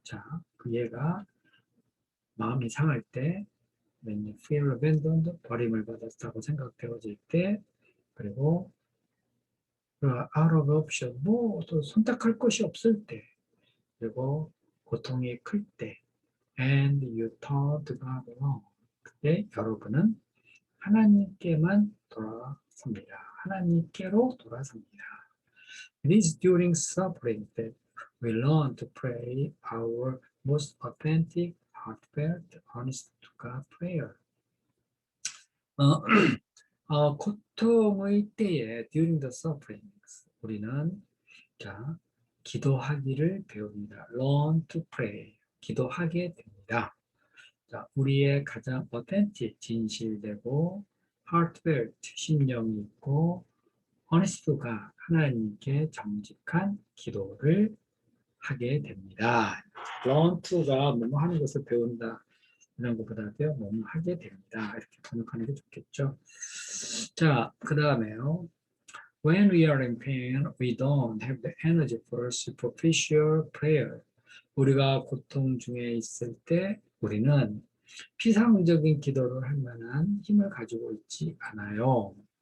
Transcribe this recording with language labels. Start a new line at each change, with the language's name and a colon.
Korean: 자, 그 얘가 마음이 상할 때,
English: when you feel abandoned,
Korean: 버림을 받았다고 생각되어질 때, 그리고 그
English: out of option,
Korean: 뭐 또 선택할 것이 없을 때, 그리고 고통이 클 때,
English: and you turn to God alone.
Korean: 그때 여러분은 하나님께만 돌아섭니다. 하나님께로 돌아섭니다.
English: It is during suffering that we learn to pray our most authentic, heartfelt, honest to God prayer.
Korean: 어, 고통의 때에
English: during the suffering
Korean: 우리는 자 기도하기를 배웁니다.
English: Learn to pray.
Korean: 기도하게 됩니다. 자, 우리의 가장 authentic, 진실되고 heartfelt, 심령이 있고 honest가 하나님께 정직한 기도를 하게 됩니다. learn to가 뭐뭐 하는 것을 배운다 이런 것보다도요 뭐뭐 하게 됩니다. 이렇게 번역하는 게 좋겠죠. 자, 그 다음에요.
English: When we are in pain, we don't have the energy for superficial prayer.
Korean: 우리가 고통 중에 있을 때 우리는 피상적인 기도를 할 만한 힘을 가지고 있지 않아요.